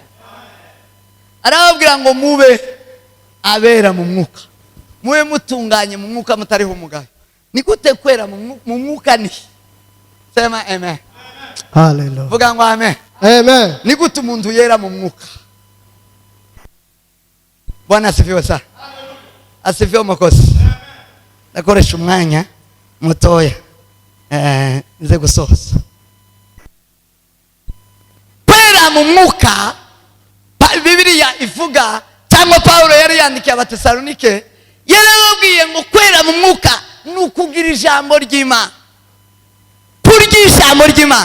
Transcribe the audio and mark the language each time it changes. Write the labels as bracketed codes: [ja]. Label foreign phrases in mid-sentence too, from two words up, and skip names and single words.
[rw] Arababwira ngo mube abera mu mwuka, mube mutunganye mu mwuka mutariho umugayo. Ni gute kwera mu mwuka ni? [sw] Sema amen. Hallelujah. [rw] Vuga ngo amen. Amen. Ni gute umuntu yera mu mwuka? [sw] Bwana asifiwe sana. Asifiwe Mwokozi. [rw] Nakoresha umwanya mutoya nze gusoza. Kwera mu mwuka, Bibiliya ivuga cyangwa Paulo yari yandikiye Abatesalonike, yarababwiye ngo kwera mu mwuka ni ukugira ijambo ry'Imana, kurya ijambo ry'Imana.